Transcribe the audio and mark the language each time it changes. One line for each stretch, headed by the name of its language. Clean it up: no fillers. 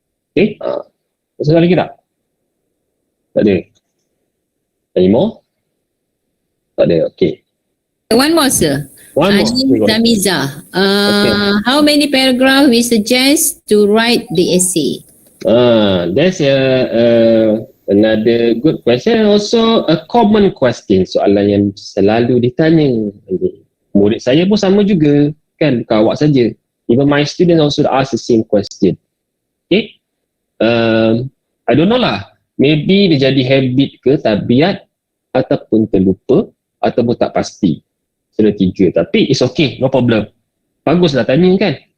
Malay: Okay, ada lagi tak? Tak ada?
English: Any more?
Malay: Tak ada, okay.
English: One more, sir. One more. Tamiza. How many paragraphs we suggest to write the essay? That's another good question. Also a common question.
Malay: Soalan yang selalu ditanya. Murid saya pun sama juga. Kan, bukan awak saja.
English: Even my students also ask the same question. Okay. I don't know
Malay: lah. Maybe dia jadi habit ke, tabiat, ataupun terlupa, ataupun tak pasti. Sudah 3, tapi
English: it's okay, no problem.
Malay: Baguslah tanya kan.